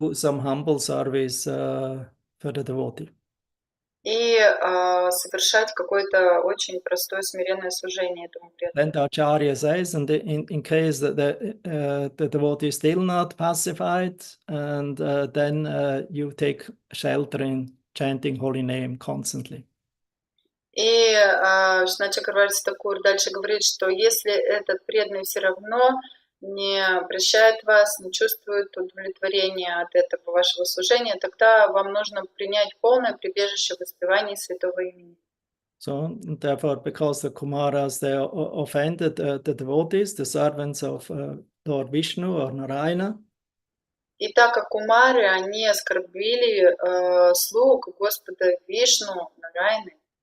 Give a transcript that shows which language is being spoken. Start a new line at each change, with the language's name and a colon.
English: Some humble service for the devotee.
Russian: И совершать какое-то очень простое смиренное служение этому преданному.
English: Then the Acharya says, and in case that the devotee is still not pacified, and then you take shelter in chanting holy name constantly.
Russian: И Вишванат Чакраварти Тхакур дальше говорит, что если этот преданный все равно не прощает вас, не чувствует удовлетворения от этого вашего служения, тогда вам нужно принять полное прибежище в воспевании святого имени.
English: So therefore, because the Kumaras, they offended the devotees, the servants of Lord Vishnu or Narayana.
Russian: И так как кумары, они оскорбили слуг Господа Вишну, Нараяны,